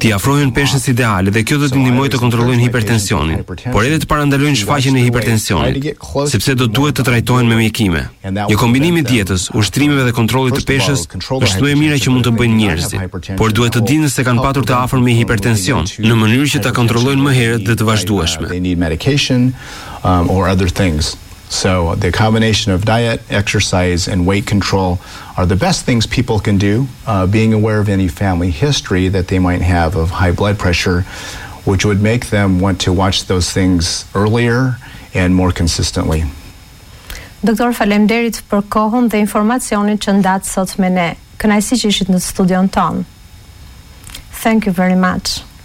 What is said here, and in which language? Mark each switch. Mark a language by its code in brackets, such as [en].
[sq] T'i afrojnë peshës ideale dhe kjo do t'i ndihmojë të kontrollojnë hipertensionin, por edhe të parandalojnë shfaqjen e hipertensionit, sepse do duhet të trajtohen me mjekime. Një kombinim i dietës, ushtrimeve dhe kontrollit të peshës është më e mira që mund të bëjnë njerëzit, por duhet të dinë se kanë patur të afër me hipertension në mënyrë që ta kontrollojnë më herët dhe të vazhdueshme. [en] So the combination of diet, exercise and weight control are the best things people can do, being aware of any family history that they might have of high blood pressure, which would make them want to watch those things earlier and more consistently. [sq] Doktor, faleminderit për kohën dhe informacionin që ndatë sot me ne. Kënaqësi që ishit në studion ton. [en] Thank you very much.